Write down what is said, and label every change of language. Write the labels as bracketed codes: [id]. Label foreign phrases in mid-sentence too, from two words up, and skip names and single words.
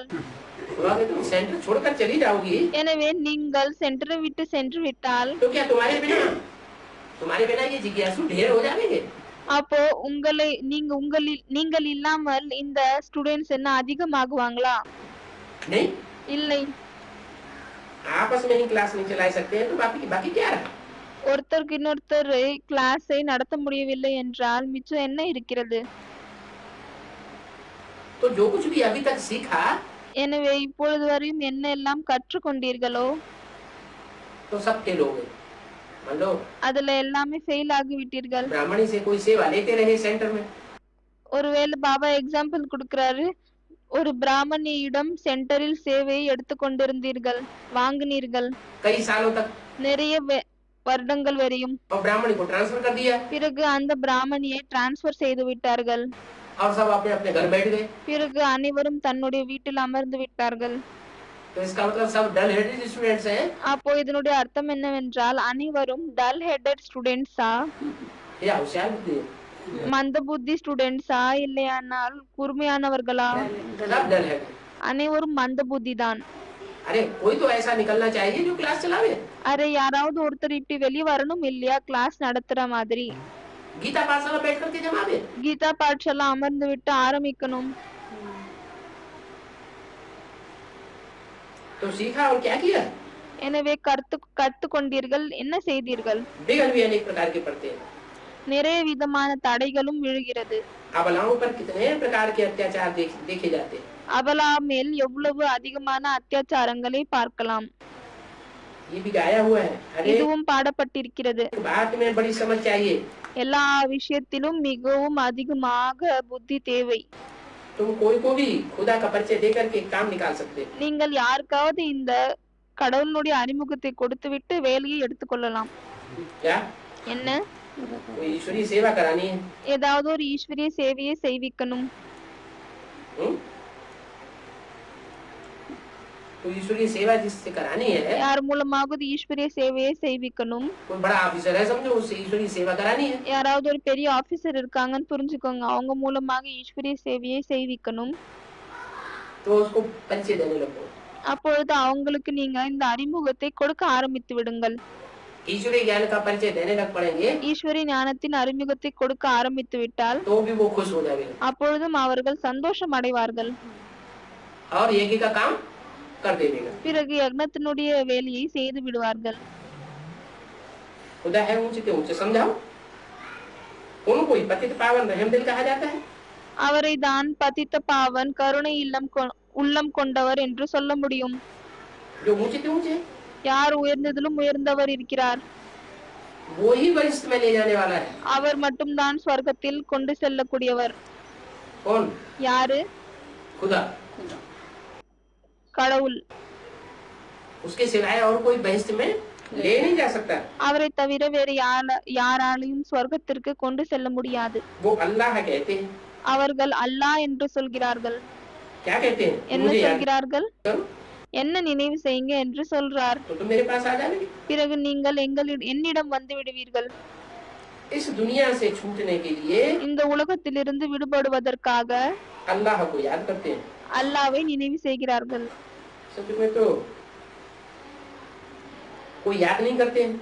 [hi] तो अगर तुम सेंटर छोड़कर चली जाओगी [ta] எனவே நீங்கள் சென்டரை விட்டு சென்று விட்டால் [hi] तो क्या तुम्हारे बिना ये जिज्ञासु ढेर हो जाएंगे। [ta] அப்போ நீங்கள் இல்லாமல் இந்த ஸ்டூடெண்ட்ஸ் என்ன அதிகமாகுவாங்களா? [hi] नहीं, [ta] இல்லை. [hi] आपस में ही क्लास नहीं चला सकते हैं तो बाकी क्या रहा। [ta] ஒருத்தருக்கு இன்னொருத்தர் கிளாஸை நடத்த முடியவில்லை என்றால் மிச்சம் என்ன இருக்கிறது? [hi] तो जो कुछ भी अभी तक सीखा [ta] எனவே இப்பொழுது வரையும் என்ன எல்லாம் கற்றுக்கொண்டீர்களோ [hi] तो सब फेल हो गए। मान लो [ta] அதுல எல்லாமே ஃபெயில் ஆகிவிட்டீர்கள். [hi] ब्राह्मणी से कोई सेवा लेते रहे सेंटर में, [ta] ஒருவேளை பாபா எக்ஸாம்பிள் கொடுக்கிறாரு, ஒரு பிராமணியிடம் சென்டரில் சேவையை எடுத்துக்கொண்டிருந்தீர்கள், வாங்கினீர்கள் [hi] कई सालों तक, [ta] நிறைய வருடங்கள் வரையும். [hi] और ब्राह्मणी को ट्रांसफर कर दिया [ta] பிறகு அந்த பிராமணியை டிரான்ஸ்ஃபர் செய்து விட்டார்கள். [hi] और सब अपने अपने घर बैठ गए। [ta] பிறகு அனைவரும் தன்னுடைய வீட்டில் அமர்ந்து விட்டார்கள். [hi] तो इसका मतलब सब [en] dull headed students [hi] हैं [ta] அப்போ இதனுடைய அர்த்தம் என்னவென்றால் அனைவரும் [en] dull headed students, [hi] या होशियार बुद्धि है? [ta] மந்த புத்தி ஸ்டூடெண்ட்ஸா, இல்லையானால் கூர்மையானவர்களா? [hi] सब [en] dull headed. [ta] அனைவரும் மந்த புத்தி தான். [hi] अरे कोई तो ऐसा निकलना चाहिए जो क्लास चलावे। [ta] அரே யாராவது ஒருத்தர் இப்படி வெளியே வரணும் இல்லையா, கிளாஸ் நடத்துற மாதிரி. [hi] गीता पाठशाला बैठ करके जमावे। [ta] கீதா பாட்சாலா அமர்ந்து விட்டு ஆரம்பிக்கணும். [hi] तो सीखा और क्या किया? [ta] எனவே கற்றுக்கொண்டீர்கள், என்ன செய்தீர்கள்? [hi] बिगड़ भी अनेक प्रकार के पड़ते हैं। [ta] நிறைய விதமான தடைகளும் விழுகிறது. [hi] अबलाओं पर कितने प्रकार के अत्याचार देखे जाते हैं। [ta] அபலா மேல் எவ்வளவு அதிகமான அத்தியாச்சாரங்களை பார்க்கலாம். [hi] ये भी गाया हुआ है। अरे [ta] இதுவும் பாடப்பட்டிருக்கிறது. [hi] बात में बड़ी समझ चाहिए। [ta] எல்லா விஷயத்திலும் மிகவும் அதிகமாக புத்தி தேவை. [hi] तुम कोई को भी खुदा का परिचय दे करके काम निकाल सकते हो। [ta] நீங்கள் யாருக்காவது இந்த கடவுளுடைய அறிமுகத்தை கொடுத்துவிட்டு வேலையை எடுத்துக்கொள்ளலாம். [hi] क्या [ta] என்ன? [hi] कोई ईश्वरीय सेवा करानी है? [ta] ஏதாவது ஒரு ஈஸ்வரிய சேவையை செய்விக்கணும். [hi] कोई ईश्वरीय सेवा जिससे करानी है, [ta] யார் மூலமாவது ஈஸ்வரிய சேவையை செய்விக்கணும். [hi] कोई बड़ा ऑफिसर है समझो, उससे ईश्वरीय सेवा करानी है, [ta] யாராவது ஒரு பெரிய ஆபீசர் இருக்காங்கன்னு புரிஞ்சுக்கோங்க, அவங்க மூலமாக ஈஸ்வரிய சேவையை செய்விக்கணும். [hi] तो उसको परिचय देने लगो। [ta] அப்பொழுது அவங்களுக்கு நீங்க இந்த அறிமுகத்தை கொடுக்க ஆரம்பித்து விடுங்கள். [hi] ईश्वरीय ज्ञान का परिचय देने लग पड़ेंगे [ta] ஈஸ்வரிய ஞானத்தின் அறிமுகத்தை கொடுக்க ஆரம்பித்து விட்டால் [hi] तो भी वो खुश हो जाएंगे [ta] அப்பொழுதும் அவர்கள் சந்தோஷம் அடைவார்கள். [hi] और यज्ञ का काम कर देगा। [ta] பிறகு யக்னத்தினுடைய வேலையை செய்து விடுவார்கள். [hi] खुदा है ऊंचे से ऊंचे समझाओ। उनको ही पतित पावन रहम दिल कहा जाता है। [ta] அவரை தான் பதித்த பாவன் கருணை உள்ளம் கொண்டவர் என்று சொல்ல முடியும். [hi] जो ऊंचे से ऊंचे [ta] யார் உயர்ந்ததிலும் உயர்ந்தவர் இருக்கிறார், [hi] वो ही वरिष्ठ में ले जाने वाला है। [ta] அவர் மட்டும்தான் ஸ்வர்க்கத்தில் கொண்டு செல்லக்கூடியவர். [hi] कौन? [ta] யாரு? [hi] खुदा। [ta] கடவுள். [hi] उसके सिवाय और कोई बहिष्ठ में ले नहीं जा सकता। [ta] அவரை தவிர வேறு யாராலையும் ஸ்வர்க்கத்திற்கு கொண்டு செல்ல முடியாது. [hi] वो अल्लाह कहते हैं। [ta] அவர்கள் அல்லாஹ் என்று சொல்கிறார்கள். [hi] क्या कहते हैं? [ta] என்ன [hi] मुझे याद [ta] சொல்கிறார்கள்? [hi] करो [ta] என்ன நினைவு செய்யுங்க என்று சொல்றார். [hi] तो तुम मेरे पास आ जाओगे। [ta] பிறகு நீங்கள் என்னிடம் வந்து விடுவீர்கள். [hi] इस दुनिया से छूटने के लिए [ta] இந்த உலகத்திலிருந்து விடுபடுவதற்காக [hi] अल्लाह को याद करते हैं। [ta] அல்லாஹ்வை நினைவு செய்கிறார்கள். [hi] सच में तो कोई याद नहीं करते हैं।